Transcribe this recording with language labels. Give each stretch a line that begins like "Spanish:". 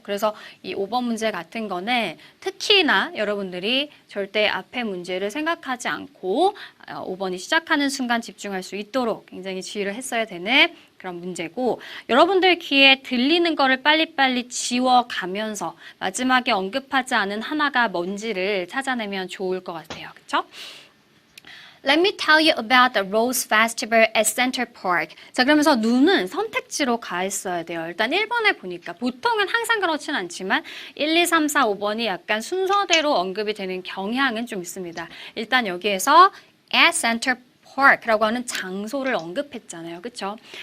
Korean: 그래서 이 5번 문제 같은 거는 특히나 여러분들이 절대 앞에 문제를 생각하지 않고 5번이 시작하는 순간 집중할 수 있도록 굉장히 주의를 했어야 되는 그런 문제고, 여러분들 귀에 들리는 거를 빨리빨리 지워가면서 마지막에 언급하지 않은 하나가 뭔지를 찾아내면 좋을 것 같아요. 그렇죠?
English: Let me tell you about the Rose Festival at Center Park.
Korean: 자, 그러면서 누는 선택지로 가 있어야 돼요. 일단 1번에 보니까 보통은 항상 그렇진 않지만 1, 2, 3, 4, 5번이 약간 순서대로 언급이 되는 경향은 좀 있습니다. 일단 여기에서
English: at Center Park
Korean: 라고 하는 장소를 언급했잖아요. 그렇죠?